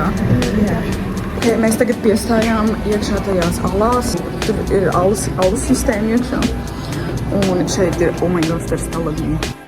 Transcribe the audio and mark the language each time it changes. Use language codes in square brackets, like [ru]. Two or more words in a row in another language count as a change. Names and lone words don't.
[lv] Okay, mēs tagad piestājām iekšā tajās alās, tur ir alus sistēma iekšā. Un šeit ir, [en] oh my god, [lv] tur stalagmīti.